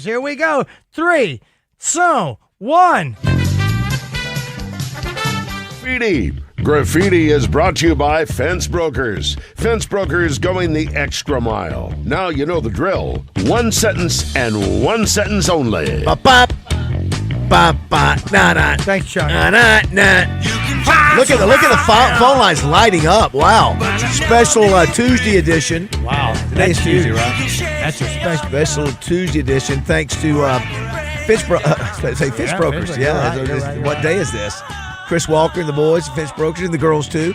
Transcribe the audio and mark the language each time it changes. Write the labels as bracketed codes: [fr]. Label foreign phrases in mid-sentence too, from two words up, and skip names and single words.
[en] Here we go. 3, 2, 1. Graffiti is brought to you by Fence Brokers. Fence Brokers going the extra mile. Now you know the drill. 1 sentence and 1 sentence only. Ba-bop. Ba-ba. Na-na. Thanks, Chuck. Na-na-na. Look at the phone lines lighting up. Wow. Special Tuesday edition. Wow. Today's Tuesday, right? That's a Special Tuesday edition. Thanks to Fence Brokers. Yeah. You're right. What day is this? Chris Walker and the boys, Fence Brokers, and the girls too.